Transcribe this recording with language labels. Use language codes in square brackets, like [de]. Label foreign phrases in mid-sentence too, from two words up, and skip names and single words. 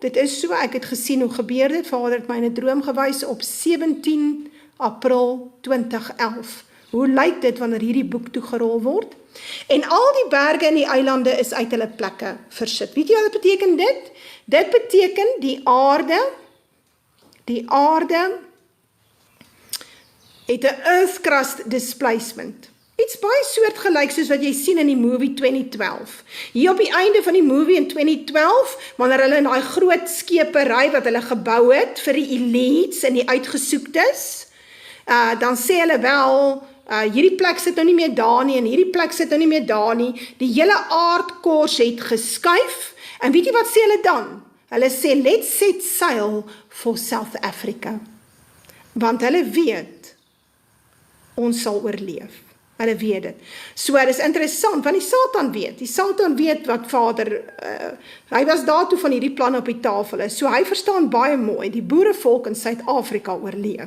[af] Dit is so, ek het gesien hoe gebeur dit, Vader het my in 'n droom gewys op 17 April 2011. Hoe lyk dit wanneer hierdie boek toegerol word? En al die berge en die eilande is uit hulle plekke versit. Weet jy wat dit beteken dit? Dit beteken die aarde het 'n [en] earth crust displacement. [af] Iets baie soortgelyk soos wat jy sien in die movie 2012. Hier op die einde van die movie in 2012, wanneer hulle in daai groot skepery wat hulle gebou het vir die elites en die uitgesoektes, dan sê hulle wel, hierdie plek sit nou nie meer daar nie, en hierdie plek sit nou nie meer daar nie, die hele aardkors het geskuif, en weet jy wat sê hulle dan? Hulle sê, [en] let's set sail for South Africa, [af] want hulle weet, ons sal oorleef, hulle weet dit. So, dit is interessant, want die Satan weet wat Vader, hy was daartoe van hierdie plan op die tafel is, so hy verstaan baie mooi, die boerevolk in Suid-Afrika oorleef.